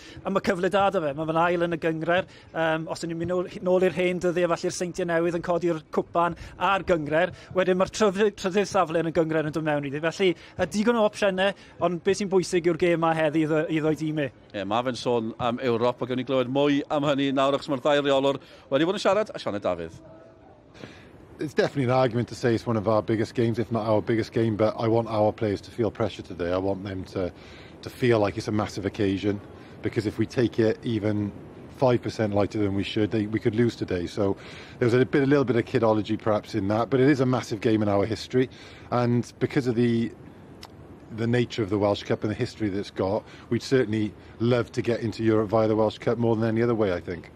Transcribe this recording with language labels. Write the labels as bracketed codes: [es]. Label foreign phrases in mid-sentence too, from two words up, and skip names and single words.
[cy] A mae cyfle da da fe, mae fe'n ail yn y gyngrair. Os ydyn ni'n mynd nôl i'r hen dyddiau, falle'r Seintiau Newydd yn codi'r cwpan a'r gyngrair, wedyn mae'r trydydd safle yn y gyngrair yn dod mewn iddi. Felly, digon o opsiynau, ond beth sy'n bwysig yw'r gêm yma heddi iddo dîmau. Mae fe'n sôn am Ewrop, a gawn ni glywed mwy am hynny nawr, achos mae'r ddau reolwr wedi bod yn siarad â Sioned Dafydd. [en] It's definitely an argument to say it's one of our biggest games, if not our biggest game, but I want our players to feel pressure today. I want them to feel like it's a massive occasion, because if we take it even 5% lighter than we should, we could lose today. So there was a little bit of kidology perhaps in that, but it is a massive game in our history, and because of the nature of the Welsh Cup and the history that it's got, we'd certainly love to get into Europe via the Welsh Cup more than any other way, I think.